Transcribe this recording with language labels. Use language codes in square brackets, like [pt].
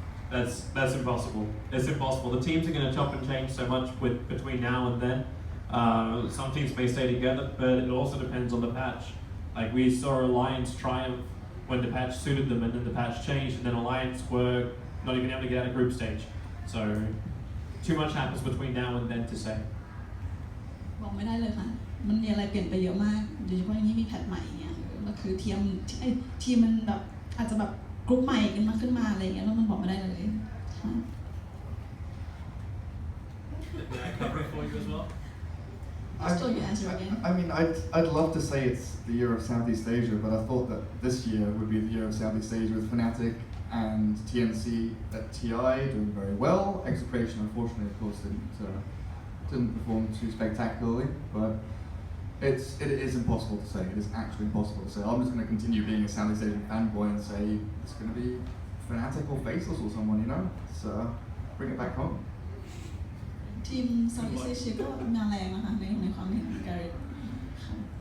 [en] That's impossible. It's impossible. The teams are going to chop and change so much between now and then. Some teams may stay together, but it also depends on the patch. Like we saw Alliance triumph when the patch suited them, and then the patch changed, and then Alliance were not even able to get out of group stage. So too much happens between now and then to say. [th] บอกไม่ได้เลยค่ะมันมีอะไรเปลี่ยนไปเยอะมากโดยเฉพาะอย่างนี้มีแพทใหม่เงี้ยก็คือทีมมันแบบอาจจะแบบกรุ๊ปใหม่กันมาขึ้นมาอะไรเงี้ยแล้วมันบอกไม่ได้เลยค่ะ [en] Did I cover it for you as well? Still you answer again. I mean, I'd love to say it's the year of Southeast Asia, but I thought that this year would be the year of Southeast Asia with Fnatic and TNC at TI doing very well. Execration, unfortunately, of course, didn't perform too spectacularly, but it is impossible to say. It is actually impossible to say. I'm just going to continue being a Southeast Asian fanboy and say it's going to be Fnatic or Faceless or someone, you know? So bring it back home. [th] ทีม Southeast Asia ก็มาแรงนะคะในความเห็นของ Gareth ค่ะ